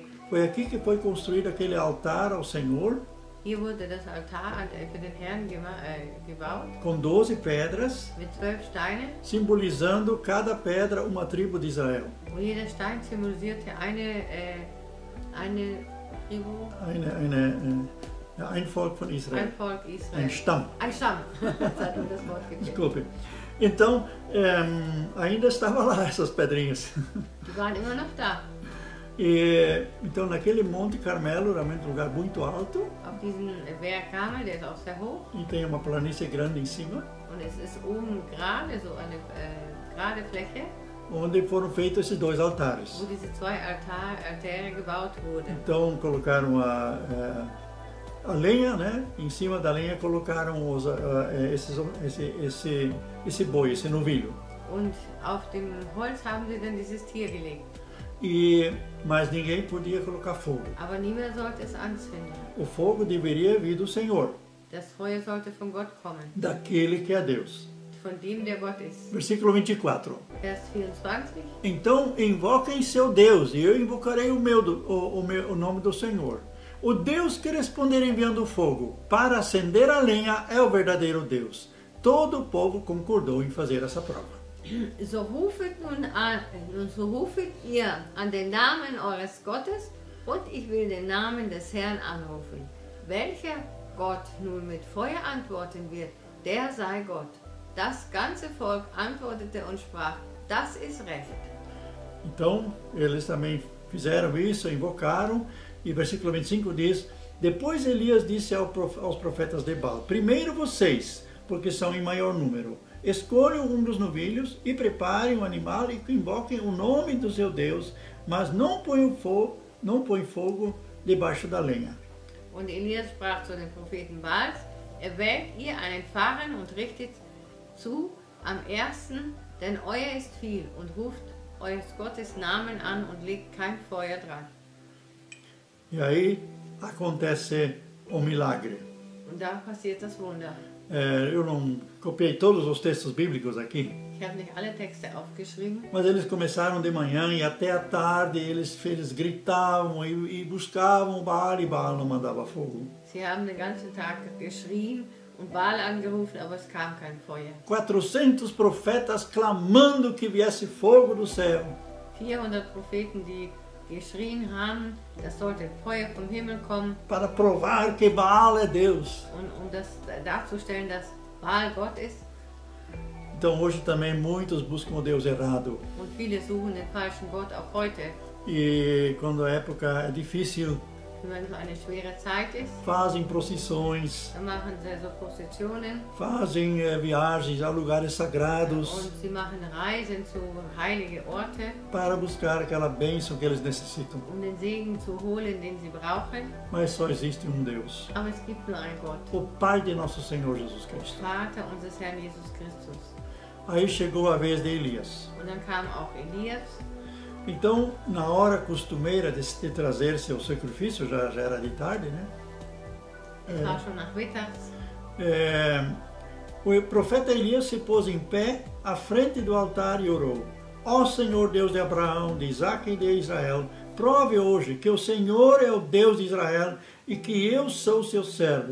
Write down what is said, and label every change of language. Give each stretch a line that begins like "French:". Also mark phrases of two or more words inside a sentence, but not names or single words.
Portuguese: Foi aqui que foi construído aquele altar ao Senhor,
German: Hier wurde das Altar für den Herrn gebaut,
Portuguese: com 12 pedras,
German: mit 12 Steinen.
Portuguese: simbolizando cada pedra uma tribo de Israel.
German: Wo jeder Stein symbolisierte eine Tribu, Ein Volk von Israel. ein Volk Israel. Ein Stamm. Ein Stamm. Das hat mir das Wort gefehlt.
Portuguese: Desculpe. Então, ainda estava lá essas pedrinhas.
German: Die waren immer noch da.
Portuguese: Então, naquele Monte Carmelo, realmente um lugar muito alto,
German: Auf diesen Berg Karmel, der ist auch sehr hoch.
Portuguese: e tem uma planície grande em cima,
German: Und es ist oben gerade, so eine gerade Fläche,
Portuguese: onde foram feitos esses 2 altares.
German: wo diese 2 Altäre gebaut wurden.
Portuguese: Então, colocaram a lenha, né? Em cima da lenha colocaram esse boi, esse novilho.
German: Und auf dem Holz haben sie dann dieses Tier gelegt.
Portuguese: Mas ninguém podia colocar fogo.
German: Aber niemand sollte es anzünden.
Portuguese: O fogo deveria vir do Senhor,
German: Das Feuer sollte von Gott kommen,
Portuguese: daquele que é Deus.
German: von dem der Gott ist.
Portuguese: Versículo 24.
German: Vers 24.
Portuguese: Então invoquem seu Deus, e eu invocarei o nome do Senhor. O Deus que responder enviando fogo para acender a lenha é o verdadeiro Deus. Todo o povo concordou em fazer essa prova.
German: So rufet ihr an den Namen eures Gottes, und ich will den Namen des Herrn anrufen. Welcher Gott nun mit Feuer antworten wird, der sei Gott. Das ganze Volk antwortete und sprach, das ist recht.
Portuguese: Então, eles também fizeram isso, invocaram, e versículo 25 diz, depois Elias disse aos profetas de Baal, primeiro vocês, porque são em maior número, escolham um dos novilhos e preparem o animal e invoquem o nome do seu Deus, mas não põem fogo debaixo da lenha.
German: Und Elias sprach zu den Propheten Baals, erwählt ihr einen Pfarrer und richtet zu am ersten, denn euer ist viel, und ruft eures Gottes Namen an und legt kein Feuer dran.
Portuguese: E aí acontece o milagre.
German: Und da passiert das Wunder.
Portuguese: Eu não copiei todos os textos bíblicos aqui,
German: Ich habe nicht alle Texte aufgeschrieben,
Portuguese: mas eles começaram de manhã e até a tarde eles gritavam e buscavam Baal, e Baal não mandava fogo.
German: sie haben den ganzen Tag geschrien und Baal angerufen, aber es kam kein Feuer.
Portuguese: 400 profetas clamando que viesse fogo do céu.
German: 400 Propheten, die geschrien haben, das sollte Feuer vom Himmel kommen,
Portuguese: Para provar que Baal é Deus.
German: um das darzustellen, dass Baal Gott ist.
Portuguese: Então hoje também muitos buscam o Deus errado.
German: Und viele suchen den falschen Gott auch heute.
Portuguese: E quando a época é difícil,
German: Wenn es eine schwere Zeit ist,
Portuguese: fazem procissões,
German: dann machen sie so Prozessionen
Portuguese: fazem viagens a lugares sagrados
German: und sie machen Reisen zu heiligen Orten,
Portuguese: para buscar aquela bênção que eles necessitam.
German: um den Segen zu holen, den sie brauchen.
Portuguese: Mas só existe um Deus,
German: Aber es gibt nur einen Gott,
Portuguese: o Pai de nosso Senhor Jesus Cristo.
German: Vater unseres Herrn Jesus Christus.
Portuguese: Aí chegou a vez de Elias.
German: Und dann kam auch Elias.
Portuguese: Então, na hora costumeira de trazer seu sacrifício, já era de tarde, né?
German: Es war schon nachmittags.
Portuguese: O profeta Elias se pôs em pé à frente do altar e orou. Ó Senhor Deus de Abraão, de Isaque e de Israel, prove hoje que o Senhor é o Deus de Israel e que eu sou seu servo.